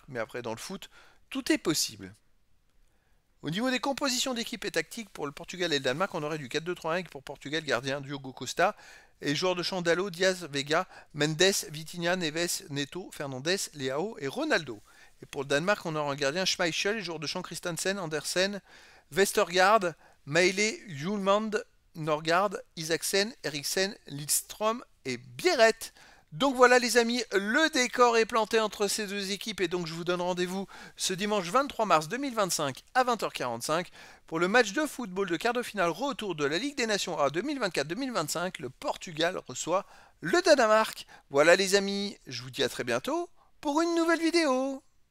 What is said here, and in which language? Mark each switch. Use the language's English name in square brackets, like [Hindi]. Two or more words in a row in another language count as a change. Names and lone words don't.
[French] Mais après, dans le foot, tout est possible. Au niveau des compositions d'équipe et tactique, pour le Portugal et le Danemark, on aurait du 4-2-3-1 avec pour Portugal gardien Diogo Costa et joueurs de champ Dalot, Diaz, Vega, Mendes, Vitinha, Neves, Neto, Fernandes, Leao et Ronaldo. Et pour le Danemark, on aura un gardien Schmeichel, les joueurs de champ Christensen, Andersen, Vestergaard, Maile, Hjulmand, Norgard, Isaksen, Eriksen, Lidström et Bieret. Donc voilà les amis, le décor est planté entre ces deux équipes et donc je vous donne rendez-vous ce dimanche 23 mars 2025 à 20h45 pour le match de football de quart de finale retour de la Ligue des Nations A 2024-2025. Le Portugal reçoit le Danemark. Voilà les amis, je vous dis à très bientôt pour une nouvelle vidéo.